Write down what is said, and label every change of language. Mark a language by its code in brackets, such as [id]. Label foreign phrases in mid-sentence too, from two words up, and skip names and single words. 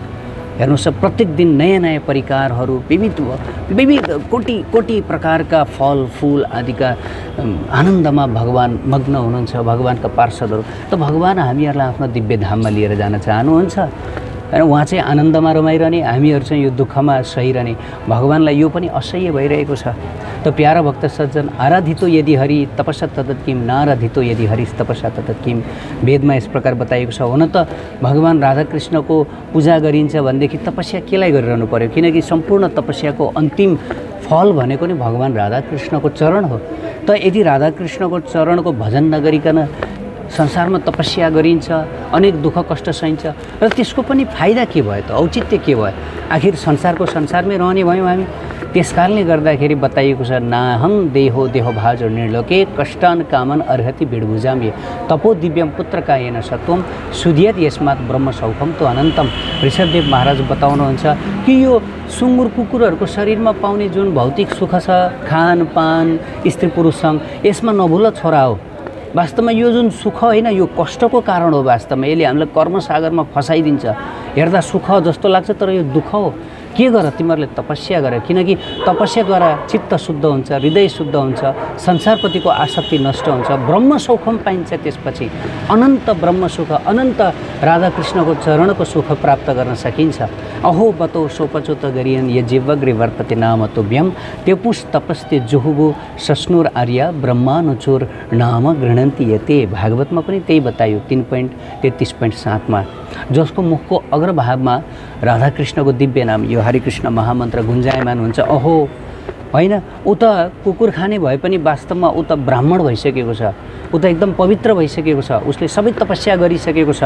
[ne] हेर्नुहोस्, प्रत्येक दिन नयाँ नयाँ परिकारहरू, विविध कोटी प्रकारका फल फूल आदिका आनन्दमा भगवान मग्न हुनुहुन्छ, भगवानका पार्षदहरू। त भगवान हामीहरूलाई आफ्नो दिव्य धाममा लिएर जान चाहनुहुन्छ हैन। उहाँ चाहिँ आनन्दमा रमाइरहने, हामीहरू चाहिँ यो दुःखमा सहिरहने। भगवानलाई यो पनि असह्य भइरहेको छ। त प्यारा भक्त सज्जन, [sa] आराधितो यदि हरि तपस्या ततत् किम, नाराधितो यदि हरिस तपस्या ततत् किम। [ne] वेदमा यस प्रकार बताइएको छ। हुन त भगवान राधाकृष्णको पूजा गरिन्छ भनेदेखि तपस्या केलाई गरिरहनु पर्यो, किनकि सम्पूर्ण तपस्याको अन्तिम फल भनेको नै भगवान राधाकृष्णको चरण हो। त यदि राधाकृष्णको चरणको भजन नगरिकन संसारमा तपस्या गरिन्छ, अनेक दुःख कष्ट सहिन्छ, र त्यसको पनि फाइदा के भयो त, औचित्य के भयो? आखिर संसारको संसारमै रहने भयौँ हामी। त्यसकारणले गर्दाखेरि बताइएको छ [sa] नाहं देहो देहो भाजो निर्लोके कष्टान कामन अर्हति बिडभुजामे तपो दिव्यम पुत्रकायेन सत्वम सुधियत यस्मात् ब्रह्म सौखम तो अनन्तम। [ne] ऋषभदेव महाराज बताउनुहुन्छ कि यो सुँगुर कुकुरहरूको शरीरमा पाउने जुन भौतिक सुख छ, खानपान, स्त्री पुरुषसँग, यसमा नभुल छोरा हो। वास्तवमा यो जुन सुख होइन, यो कष्टको कारण हो। वास्तवमा यसले हामीलाई कर्मसागरमा फसाइदिन्छ। हेर्दा सुख जस्तो लाग्छ तर यो दुःख हो। के गर, तिमीहरूले तपस्या गर, किनकि तपस्याद्वारा चित्त शुद्ध हुन्छ, हृदय शुद्ध हुन्छ, संसारप्रतिको आसक्ति नष्ट हुन्छ, [sa] ब्रह्म सौखम [ne] पाइन्छ। त्यसपछि अनन्त ब्रह्म सुख, अनन्त राधाकृष्णको चरणको सुख प्राप्त गर्न सकिन्छ। [sa] अहो बतो सोपचोत गरियन ये जीवग्री वर्तते नाम तुभ्यम तेपुष तपस्ते जुहुबु सस्नुर आर्य ब्रह्मानुचोर नाम गृह्णन्ति यते। [ne] भागवतमा पनि त्यही बतायो 3.33.7मा, जसको मुखको अग्रभागमा राधाकृष्णको दिव्य नाम यो हरिकृष्ण महामन्त्र गुन्जायमान हुन्छ। अहो होइन, ऊ त कुकुर खाने भए पनि वास्तवमा ऊ त ब्राह्मण भइसकेको छ, ऊ त एकदम पवित्र भइसकेको छ, उसले सबै तपस्या गरिसकेको छ।